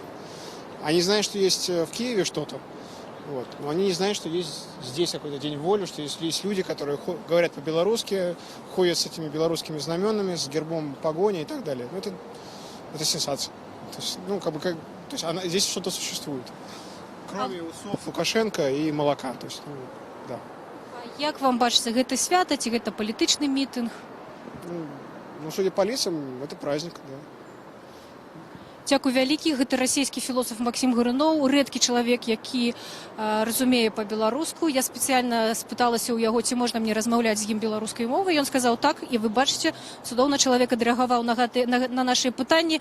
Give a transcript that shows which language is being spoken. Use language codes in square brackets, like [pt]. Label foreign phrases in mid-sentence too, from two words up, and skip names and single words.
[ru] Они знают, что есть в Киеве что-то, вот, но они не знают, что есть здесь какой-то День воли, что есть люди, которые говорят по-белорусски, ходят с этими белорусскими знаменами, с гербом погони и так далее. Ну, это сенсация. То есть, ну, то есть здесь что-то существует. Кроме усов Лукашенко и молока. То есть, ну, да. [be] А як вам бачыцца, гэта свята ці гэта палітычны мітынг? [ru] Ну, судя по лицам, это праздник, да. [be] Дзякуй вялікі, гэта расійскі філосаф Максім Гарыноў, рэдкі чалавек, які разумее па-беларуску. Я спецыяльна спыталася ў яго, ці можна мне размаўляць з ім беларускай мовай. Ён сказаў так, і вы бачыце, цудоўна чалавек адрэагаваў на нашы пытанні.